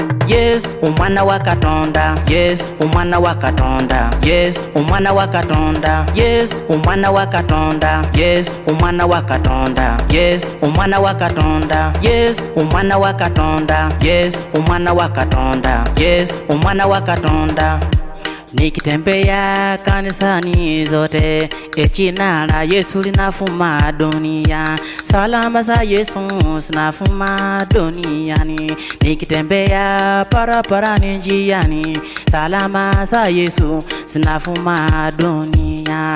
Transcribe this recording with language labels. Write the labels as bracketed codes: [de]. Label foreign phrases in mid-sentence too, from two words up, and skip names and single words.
[lg] Yes, umwana wa Katonda. Yes, umwana wa Katonda. Yes, umwana wa Katonda. Yes, umwana wa Katonda. Yes, umwana wa Katonda. Yes, umwana wa Katonda. Yes, umwana wa Katonda. Yes, umwana wa Katonda. Yes, umwana wa Katonda. [sw] Nikitembea kanisani zote, jina la Yesu linafuma dunia. Salama za Yesu zinafuma duniani. Nikitembea barabarani njiani, salama za Yesu zinafuma dunia.